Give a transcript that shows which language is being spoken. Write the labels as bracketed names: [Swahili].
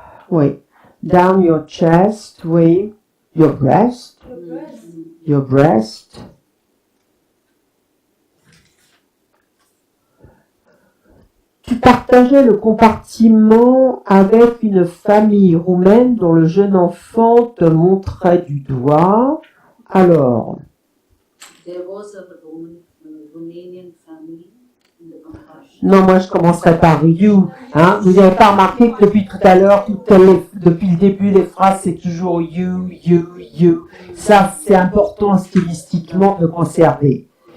[English] oui. Down your chest, oui. Your breast. Your breast. [French] Tu partageais le compartiment avec une famille roumaine dont le jeune enfant te montrait du doigt. Alors, [English] There was a Romanian family in the compartment. [French] non, moi je commencerai par you. Hein. Vous n'avez pas remarqué que depuis tout à l'heure, depuis le début, les phrases, c'est toujours you, you, you. Ça, c'est important stylistiquement de conserver.